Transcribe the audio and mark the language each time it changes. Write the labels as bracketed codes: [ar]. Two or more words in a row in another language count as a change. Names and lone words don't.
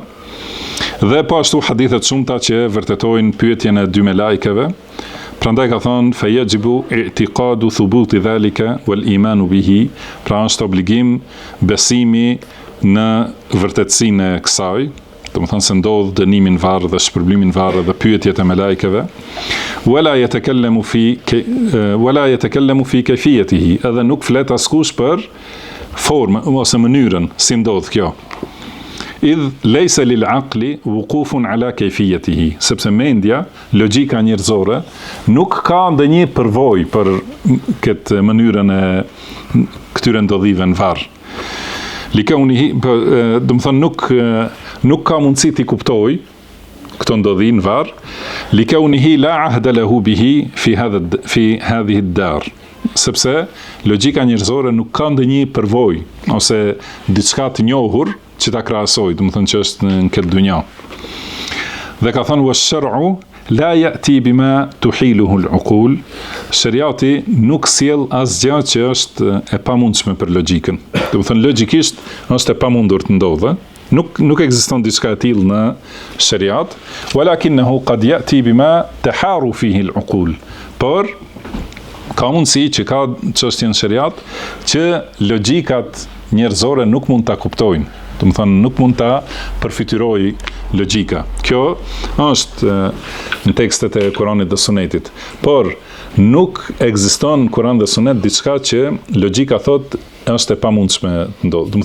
[sq] Dhe po ashtu hadithet shumta që vërtetojnë pyetjen e dy melajkeve. Prandaj ka thonë [ar] فيجب اعتقاد ثبوت ذلك والإيمان به, [sq] pra është obligim besimi në vërtetësinë e kësaj, do të thonë se ndodh dënimi në varr dhe shpërblimi në varr dhe pyetjet e melajkeve. [ar] ولا يتكلم في كيفيته, [sq] edhe nuk flet askush për formën ose mënyrën si ndodh kjo. [ar] إذ ليس للعقل وقوف على كيفيته, [sq] sepse mendja, logjika njerëzore nuk ka ndonjë përvojë për këtë mënyrën e këtyre ndodhive në varr. Likaunihi, do të thonë nuk ka mundësi t'i kuptoj këto ndodhi në varr, [ar] لكونه لا عهد له به في هذه الدار, [sq] sepse logjika njerëzore nuk ka ndonjë përvojë ose diçka të njohur që ta krahasoj, do të thonë që është në këtë dunja. Dhe ka thënë [ar] والشرع لا يأتي بما تحيله العقول, [sq] shariati nuk sjell asgjë që është e pamundshme për logjikën. Do të thonë logjikisht është e pamundur të ndodhë. Nuk ekziston diçka e tillë në shariat, [ar] ولكنه قد يأتي بما تحار فيه العقول. [sq] Por ka mundësi që ka çështje në shariat që logjikat njerëzore nuk mund ta kuptojnë. Do të thonë nuk mund ta përfytyrojë logjika. Kjo është në tekstet e Kuranit dhe Sunetit. Por nuk ekziston në Kuran dhe Sunet diçka që logjika thot është e pamundshme të ndodhë.